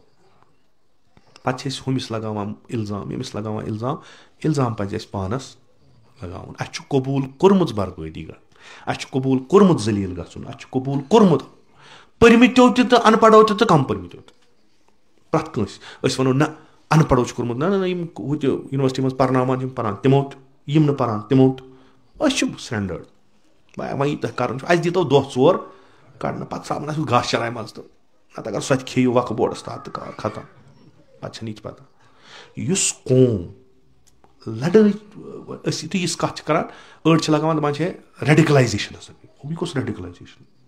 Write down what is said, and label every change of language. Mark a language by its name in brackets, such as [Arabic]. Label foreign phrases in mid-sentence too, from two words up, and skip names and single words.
[Kashmiri] پتہٕ چھِ أسۍ ہُمِس لگاوان الزام ییٚمِس لگاوان الزام پزِ اَسہِ پانس لگاوُن اَسہِ چھُ قبوٗل کوٚرمُت بربٲدی گژھُن اَسہِ چھُ قبوٗل کوٚرمُت ذلیٖل گژھُن اَسہِ چھُ قبوٗل کوٚرمُت پٔرمٕتیو تہِ تہٕ ان پڑھو تہِ تہٕ کم پٔرمٕتیو تہِ پرٛٮ۪تھ کٲنٛسہِ أسۍ ونو نہ ان پڑھو چھُ کوٚرمُت نہ یِم ہُتہِ یونیورسٹی منٛز پرناوان یِم پران تِمو تہِ یِم نہٕ پران تِمو تہِ أسۍ چھِ سٹینڈٲرڈ وۄنۍ یہِ تۄہہِ کرُن چھُ اَسہِ دیٖتو دۄہ ژور کڑنہٕ پتہٕ سامنا آسہِ گاسہٕ چراے منٛز تہٕ نتہٕ اگر سۄ تہِ کھیٚیِو وقہٕ بورڈس تحت تہٕ کار ختم پتہٕ چھنہٕ یہِ تہِ پتہ یُس قوم لڑٲے أسۍ یُتھُے یِژھ کتھ چھِ کران أڑۍ چھِ لگاوان دپان چھِ ریڈِکلایزیشن ہسا یہِ کۄس ریڈِکلایزیشن